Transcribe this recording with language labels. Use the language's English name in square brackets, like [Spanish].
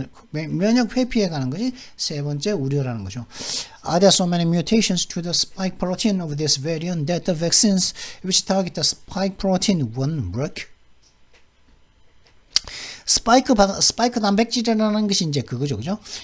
[Korean] 면역 회피에 관한 것이 세 번째 우려라는 거죠. [English] Are there so many mutations to the spike protein of this variant that the vaccines which target the spike protein won't work? [Korean] 스파이크 단백질이라는 것이 이제 그거죠, 그죠?